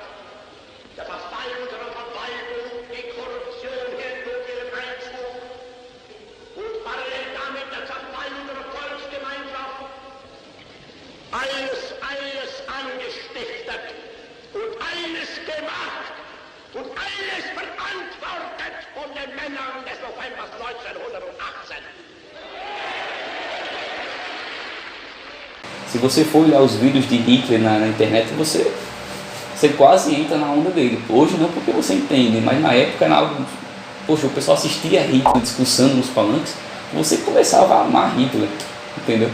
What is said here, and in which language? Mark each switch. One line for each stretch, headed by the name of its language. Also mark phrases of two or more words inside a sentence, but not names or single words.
German: Der Verfall unserer Verwaltung, die Korruption hindurch ihren Einzug und parallel damit der Zerfall unserer Volksgemeinschaft. Alles angestiftet und alles gemacht und alles verantwortet von den Männern des Novembers 1918.
Portuguese: Se você for olhar os vídeos de Hitler na internet, você quase entra na onda dele. Hoje não, porque você entende, mas na época era algo... Poxa, o pessoal assistia Hitler discursando nos palanques, você começava a amar Hitler, entendeu?